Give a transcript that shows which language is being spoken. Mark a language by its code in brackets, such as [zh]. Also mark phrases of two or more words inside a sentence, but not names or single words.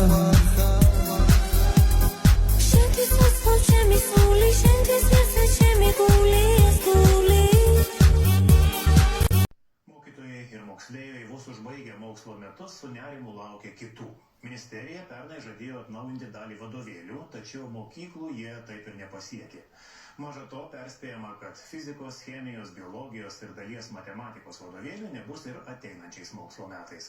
[lt] Šenti svatstvo će mi suli, šenti svese će mi guli, guli. Mokytojai ir moksleiviai vos užbaigę mokslo metus su nerimu laukia kitų. Ministerija pernai žadėjo atnaujinti dalį vadovėlių, tačiau mokyklų jie taip ir nepasiekė. Maža to perspėjama, kad fizikos, chemijos, biologijos ir dalies matematikos vadovėlių nebus ir ateinančiais mokslo metais.